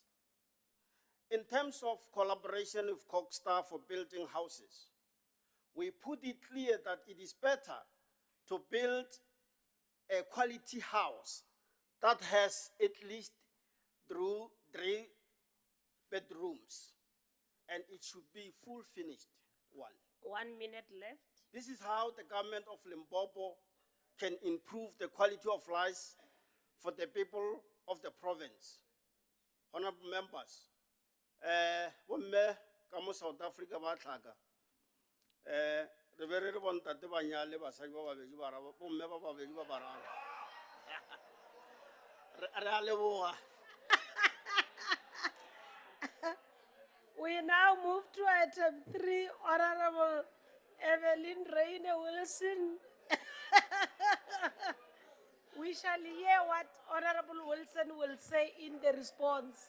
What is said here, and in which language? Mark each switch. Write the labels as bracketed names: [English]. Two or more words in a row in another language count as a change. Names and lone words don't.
[English] In terms of collaboration with COGSTAR for building houses, we put it clear that it is better to build a quality house that has at least 3 bedrooms, and it should be full finished one. 1 minute left. This is how the government of Limpopo can improve the quality of life for the people of the province. Honorable members, [Tswana] bomme ka mo South Africa ba tlhaga re be re bontate ba nyale basadi ba babedi ba raro bomme ba babedi ba bararo re a leboga. [English] We now move to item 3, Honorable Evelyn Raine Wilson. We shall hear what Honorable Wilson will say in the response.